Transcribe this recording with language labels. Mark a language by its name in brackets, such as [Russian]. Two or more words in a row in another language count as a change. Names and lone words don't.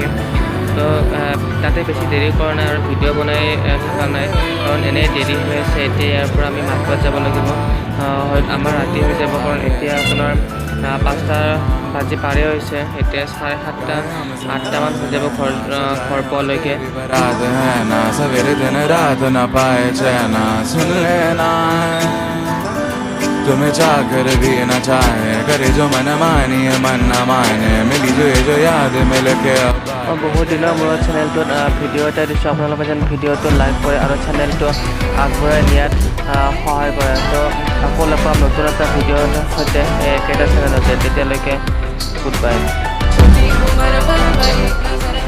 [Assamese] তো তাতে বেছি দেৰি কৰা নাই আৰু ভিডিঅ' বনাই থকা নাই, কাৰণ এনেই দেৰি হৈ আছে। এতিয়া ইয়াৰ পৰা আমি মাজবাট যাব লাগিব, আমাৰ ৰাতি হৈ যাব, কাৰণ এতিয়া আপোনাৰ 5টা বাজি পাৰে হৈছে। এতিয়া 7:30-8টামান হৈ যাব ঘৰ পোৱালৈকে। [Hindi] बारात है ना सवेरे दिन रात ना पाए चैना सुन लेना तुम्हें चाह कर भी न चाहे करे जो मन मानिए मन न माने मिली जो याद मिल के [Assamese] বহুত দিনৰ মূৰত চেনেলটোত ভিডিঅ' এটা দিছোঁ। আপোনালোকে যেন ভিডিঅ'টো লাইক কৰে আৰু চেনেলটো আগবঢ়াই নিয়াত সহায় কৰে। তো আকৌ লগ পাম নতুন এটা ভিডিঅ'ৰ সৈতে একেটা চেনেলতে। তেতিয়ালৈকে [English] good bye.